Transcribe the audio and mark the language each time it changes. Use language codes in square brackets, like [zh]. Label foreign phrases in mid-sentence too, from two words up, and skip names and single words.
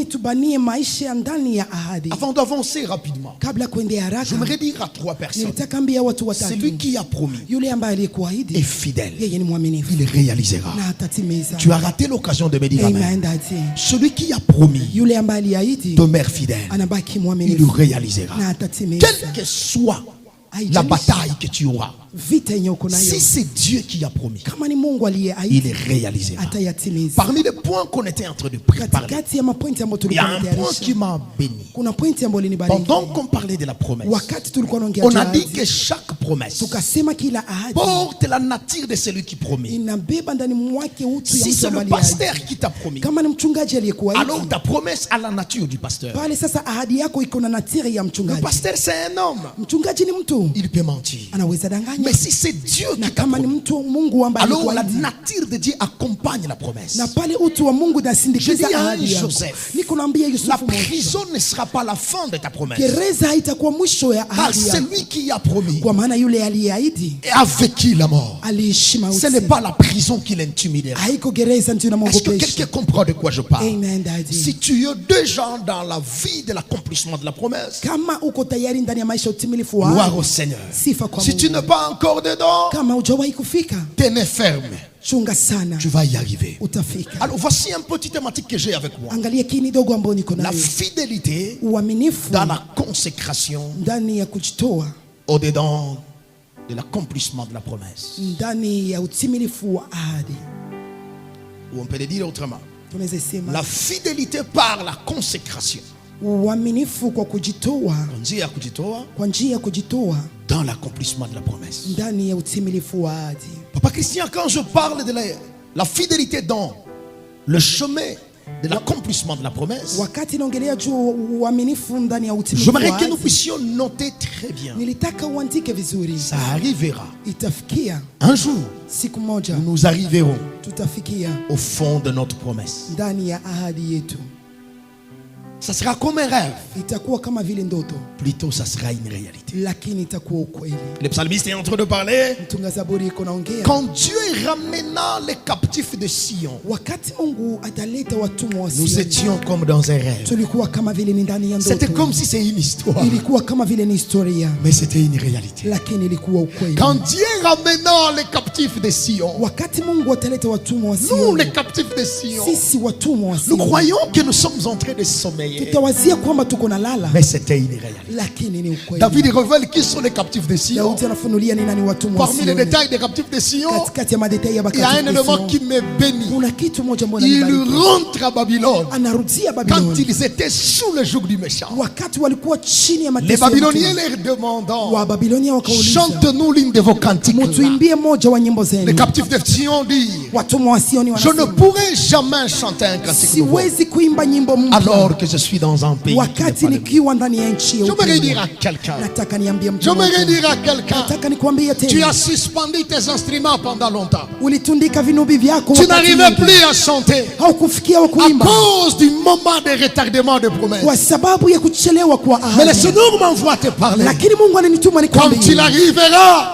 [fr] Avant d'avancer rapidement, j'aimerais dire à 3 personnes: celui qui a promis est fidèle, il réalisera. Tu as raté l'occasion de me dire amen. Celui qui a promis demeure fidèle, il réalisera. Quelle que soit la bataille que tu auras, [sw] vita yenye uko nayo. [fr] Si c'est Dieu qui a promis, [sw] Kama ni Mungu aliyeahidi, [fr] il réalisera. [sw] atayatimiza. [fr] Parmi les points qu'on était en train de préparer, [sw] Katikati ya mapointi ambayo [fr] il y a [sw] tulikuwa [fr] un point [sw] tunatayarisha, [fr] qui m'a béni. [sw] kuna pointi ambayo ilinibariki. [fr] Pendant qu'on parlait de la promesse, [sw] Wakati tulikuwa tunaongea [fr] on [sw] juu ya [fr] a dit [sw] ahadi, [fr] que chaque promesse [sw] tukasema kila ahadi [fr] porte la nature de celui qui promet. [sw] inabeba ndani mwake utu ya [fr] Si [sw] mtu [fr] c'est le [sw] ambaye [fr] pasteur [sw] aliahidi. [fr] qui t'a promis, [sw] Kama ni mchungaji aliyekuahidi, [fr] alors ta promesse a la nature du pasteur. [sw] pale sasa ahadi yako iko na natiri ya [fr] Le [sw] mchungaji. [fr] pasteur, c'est un homme. [sw] Mchungaji ni mtu, [fr] Il peut mentir. [sw] anaweza danganya. [fr] Mais si c'est Dieu [sw] Na [fr] qui t'a [sw] kama ni [fr] promis, [sw] mtu Mungu ambaye [fr] alors la [sw] alikuahidi, [fr] nature de Dieu accompagne la promesse. [sw] na pale utu wa Mungu [fr] Je [sw] unasindikiza [fr] dis à [sw] ahadi yako. [fr] Joseph, [sw] Niko naambia [fr] la [sw] Yusufu moja, [fr] prison ne sera pas la fin de ta promesse. [sw] gereza haitakuwa mwisho ya [fr] Car [sw] ahadi yako, [fr] celui qui a promis [sw] kwa maana yule aliyeahidi [fr] a vécu la mort. [sw] aliishi mauti. [fr] Ce n'est pas la prison qui l'intimidera. [sw] Haiko gereza ndio [fr] Est-ce que [sw] inamwogopesha. [fr] quelqu'un comprend de quoi je parle? [en] Amen, daddy. [fr] Si tu es déjà dans la vie de l'accomplissement de la promesse, [sw] Kama uko tayari ndani ya maisha ya utimilifu wa [fr] gloire [sw] ahadi, [fr] au Seigneur. [sw] sifa kwa [fr] Si [sw] Mungu. [fr] tu n'es pas encore dedans, [sw] Kama hujawahi kufika, [fr] tenez ferme. [sw] chunga sana, [fr] Tu vas y arriver. [sw] utafika. [fr] Alors voici un petit thématique que j'ai avec moi. [sw] Angalia kini dogo ambao niko [fr] La [sw] nayo, [fr] fidélité [sw] uaminifu [fr] dans la consécration [sw] ndani ya kujitoa, [fr] au-dedans de l'accomplissement de la promesse. [sw] ndani ya utimilifu wa ahadi. [fr] Ou on peut le dire autrement. [sw] Tunaweza sema [fr] La fidélité par la consécration. [sw] uaminifu kwa kujitoa, kwa njia ya kujitoa [fr] dans l'accomplissement de la promesse. [sw] ndani ya utimilifu wa ahadi. [fr] Papa Christian, quand je parle de la fidélité dans le chemin de l'accomplissement de la promesse, [sw] Wakati naongelea juu uaminifu ndani ya utimilifu wa [fr] j'aimerais que nous [sw] ahadi, [fr] puissions noter très bien. [sw] nilitaka uandike vizuri. [fr] Ça arrivera. [sw] Itafikia [fr] Un jour, [sw] siku moja, [fr] nous arriverons [sw] tutafikia [fr] au fond de notre promesse. [sw] ndani ya ahadi yetu. [fr] Ça sera comme un rêve. [sw] Itakuwa kama vile ndoto, [fr] Plutôt, ça sera une réalité. [sw] lakini itakuwa ukweli. [fr] Le psalmiste est en train de parler. [sw] Mtunga Zaburi iko naongea, [fr] Quand Dieu ramena les captifs de Sion, [sw] wakati Mungu ataleta watumwa wa [fr] nous [sw] Sioni, [fr] étions comme dans un rêve. [sw] tulikuwa kama vile ni ndani ya [fr] C'était [sw] ndoto. [fr] comme si c'était une histoire, [sw] Ilikuwa kama vile ni historia, [fr] mais c'était une réalité. [sw] lakini ilikuwa ukweli. [fr] Quand Dieu ramena les captifs de Sion, [sw] Wakati Mungu ataleta watumwa wa [fr] nous [sw] Sioni, [fr] les captifs de Sion, [sw] sisi watumwa wa [fr] nous [sw] Sioni [fr] croyons que nous sommes en train de sommeiller, [sw] tutawazia kwamba tuko na lala, [fr] mais c'était une réalité. [sw] lakini ni ukweli. [fr] David révèle qui sont les captifs de Sion. [sw] Daudi anafunulia ni nani watumwa wa [fr] Parmi les [sw] Sioni. [fr] détails des captifs de Sion, [sw] Katikati ya madetail ya [fr] il y a un [sw] bakati [fr] élément qui me bénit. [sw] kuna kitu moja mbona [fr] Ils [sw] nibariki. [fr] rentrent à Babylone [sw] Anarudia [fr] quand [sw] Babiloni [fr] ils étaient sous le joug du méchant. [sw] wakati walikuwa chini ya [fr] Les [sw] mateso ya [fr] Babyloniens [sw] mtumwa. [fr] leur demandant, [sw] Wa Babilonia wakauliza, [fr] chante-nous l'une de vos cantiques. là. [sw] mutuimbie moja wa nyimbo [fr] Les [sw] zenu. [fr] captifs de Sion disent, [sw] Watumwa wa Sioni [fr] je ne [sw] wanasema, [fr] pourrai jamais chanter un cantique nouveau [sw] siwezi kuimba nyimbo mpya [fr] alors que je suis dans un pays qui n'est [sw] wakati [fr] pas le mien. [sw] nikiwa ndani ya nchi ya [fr] J'aimerais dire [sw] utumwa. [fr] à quelqu'un, [sw] Nataka niambie mtu [fr] j'aimerais [sw] mmoja. [fr] dire à quelqu'un, [sw] Nataka nikwambie [fr] tu [sw] tena, [fr] as suspendu tes instruments pendant longtemps. [sw] ulitundika vinubi vyako [fr] Tu [sw] wakati [fr] n'arrivais [sw] mwingi. [fr] plus à chanter [sw] Haukufikia wa [fr] à [sw] kuimba [fr] cause du moment de retardement de promesse. [sw] kwa sababu ya kuchelewa kwa [fr] Mais le [sw] ahadi, [fr] Seigneur m'envoie te parler. [sw] lakini Mungu ananituma [fr] Quand [sw] nikwambie, [fr] il arrivera,